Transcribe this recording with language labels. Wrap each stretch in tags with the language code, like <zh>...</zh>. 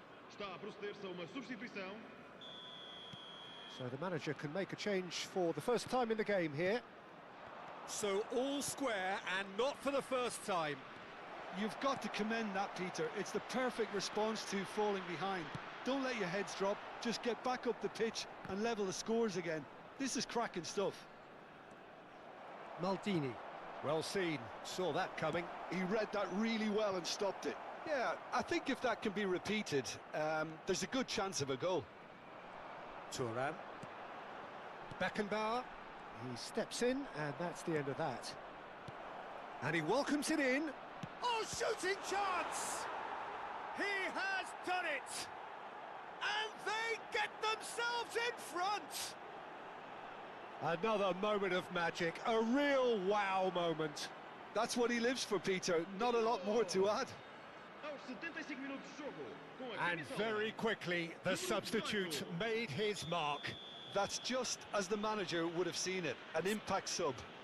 <pt>Está a proceder-se a uma substituição.</pt> <en>So the manager can make a change for the first time in the game here. So all square, and not for the first time. You've got to commend that, Peter. It's the perfect response to falling behind. Don't let your heads drop, just get back up the pitch and level the scores again. This is cracking stuff. Maldini. Well seen, saw that coming. He read that really well and stopped it. Yeah, I think if that can be repeated, there's a good chance of a goal. Thuram. Beckenbauer. He steps in, and that's the end of that. And he welcomes it in. Oh, shooting chance! He has done it! And they get themselves in front! Another moment of magic, a real wow moment. That's what he lives for, Peter. Not a lot more to add.</en> <pt>Aos 75 minutos de jogo, com a</pt> <en>And</en> <pt>camisola.</pt> <en>very quickly, the substitute made his mark. That's just as the manager would have seen it, an impact sub.</en>